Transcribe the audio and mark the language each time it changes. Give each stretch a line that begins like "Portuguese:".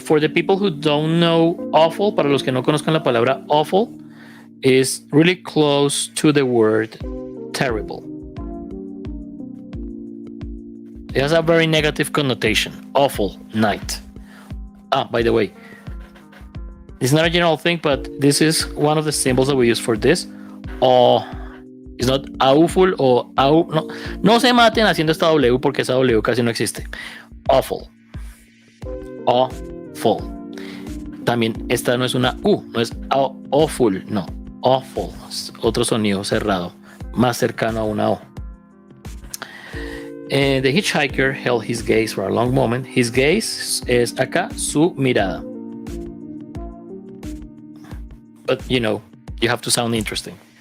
English: For the people who don't know awful,
Spanish: para los que no conozcan la palabra awful,
English: is really close to the word terrible. It has a very negative connotation. Awful night. By the way, it's not a general thing, but this is one of the symbols that we use for this. It's not awful or
Spanish: no se maten haciendo esta W porque esa W casi no existe. Awful. Awful. También esta no es una U, no es awful, no. Awful. Es otro sonido cerrado, más cercano a una O.
English: The hitchhiker held his gaze for a long moment. His gaze
Spanish: es acá su mirada.
English: But you have to sound interesting.